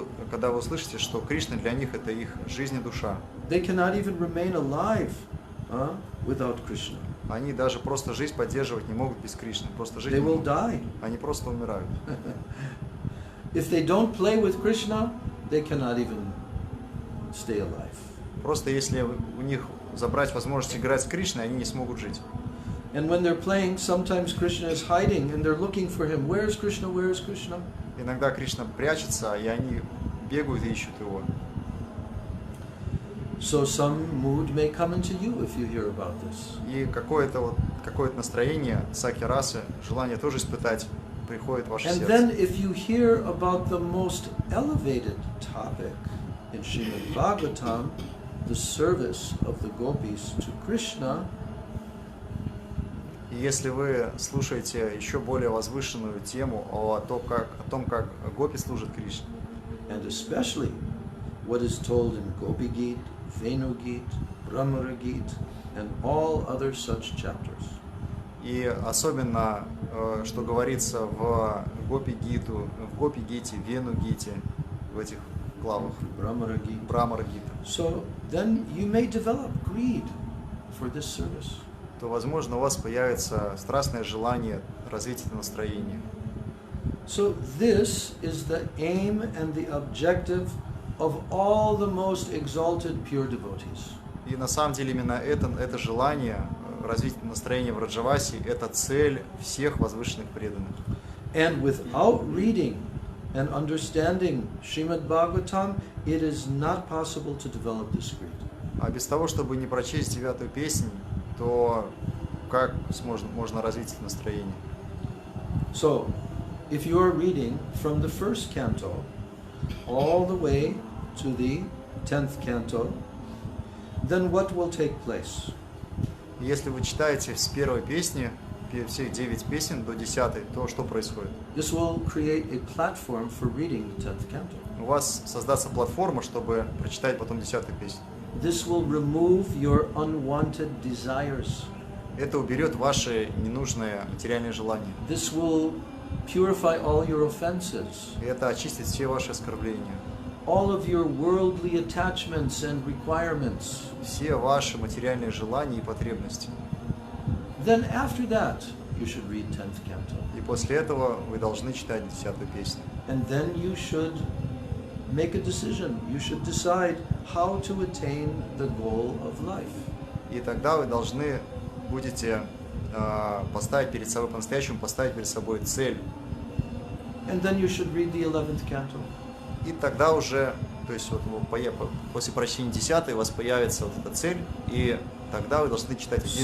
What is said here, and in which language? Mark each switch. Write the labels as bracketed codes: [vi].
[ru] Когда вы услышите, что Кришна для них это их жизнь и душа. [en] they cannot even remain alive without Krishna. [ru] Они даже просто жизнь поддерживать не могут без Кришны. Просто жить [en] They [ru] не [en] will [ru] могут. [en] die. [ru] Они просто умирают. [en] If they don't play with Krishna, they cannot even stay alive. [ru] Просто если у них забрать возможность играть с Кришной, они не смогут жить. [en] And when they're playing, sometimes Krishna is hiding and they're looking for him. Where is Krishna? Where is Krishna? [ru] Иногда Кришна прячется, и они бегают и ищут его. [en] So some mood may come into you if you hear about this. [ru] И какое-то настроение саки расы, желание тоже испытать, приходит в ваше [en] And [ru] сердце. [en] then if you hear about the most elevated topic in Śrīmad Bhagavatam, the service of the gopis to Krishna, [ru] И если вы слушаете еще более возвышенную тему о том, как гопи служат Кришне, [en] and especially what is told in Gopi Gita, Venu Gita, Brahmara Gita, and all other such chapters. [ru] и особенно, что говорится в Гопи-гите, Вену-гите, в этих главах, [en] Brahmara Gita. [ru] Брамара-гита, [en] So then you may develop greed for this service. [ru] то, возможно, у вас появится страстное желание развить это настроение. [en] So this is the aim and the objective of all the most exalted pure devotees. [ru] И на самом деле именно это желание развить настроение в Раджавасе – это цель всех возвышенных преданных. [en] And without reading and understanding Śrīmad Bhagavatam, it is not possible to develop this greed. [ru] А без того, чтобы не прочесть 9-ю песнь, то как можно развить это настроение? [en] So, if you are reading from the first canto all the way to the 10th canto, then what will take place? [ru] Если вы читаете с первой песни, всех 9 песен до 10-й, то что происходит? [en] This will create a platform for reading the 10th canto. [ru] У вас создастся платформа, чтобы прочитать потом 10-ю песню. [en] This will remove your unwanted desires. [ru] Это уберет ваши ненужные материальные желания. [en] This will purify all your offenses, [ru] И это очистит все ваши оскорбления. [en] all of your worldly attachments and requirements. [ru] Все ваши материальные желания и потребности. [en] Then after that, you should read 10th canto. [ru] И после этого вы должны читать 10-ю песню. [en] And then you should make a decision. You should decide how to attain the goal of life. [ru] И тогда вы должны будете поставить перед собой, по-настоящему поставить перед собой цель. [en] And then you should read the 11th canto. [ru] И тогда уже, то есть вот после прочтения 10-й у вас появится вот эта цель, и тогда вы должны читать 11-й.